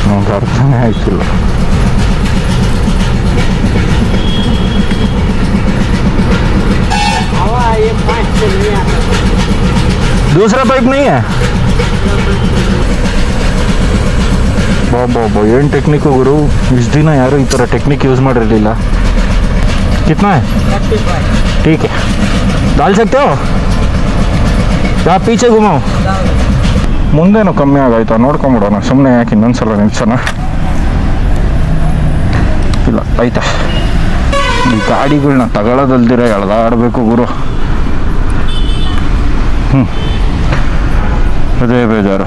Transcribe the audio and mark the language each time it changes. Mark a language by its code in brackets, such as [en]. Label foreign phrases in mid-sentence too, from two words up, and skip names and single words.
[kn] ಅರ್ಥನೇ ಆಯ್ತಿಲ್ಲ. [hi] दूसरा पाइप नहीं है? [kn] ಬಾಬಾ ಏನು ಟೆಕ್ನಿಕ್ ಗುರು, ಇಷ್ಟು ದಿನ ಯಾರು ಈ ಥರ [en] technique use [kn] ಮಾಡಿರಲಿಲ್ಲ. [hi] कितना है? ठीक है, डाल सकते हो? या पीछे घुमाओ. [kn] ಮುಂದೇನು ಕಮ್ಮಿ ಆಗಾಯ್ತಾ ನೋಡ್ಕೊಂಬಿಡೋಣ, ಸುಮ್ಮನೆ ಯಾಕೆ ಇನ್ನೊಂದ್ಸಲ ನಿಲ್ಸೋಣ. ಇಲ್ಲ ಆಯ್ತಾ, ಈ ಗಾಡಿಗಳನ್ನ ತಗೊಳ್ಳೋದಲ್ದಿರ ಎಳ್ದಾಡಬೇಕು ಗುರು. ಅದೇ ಬೇಜಾರು.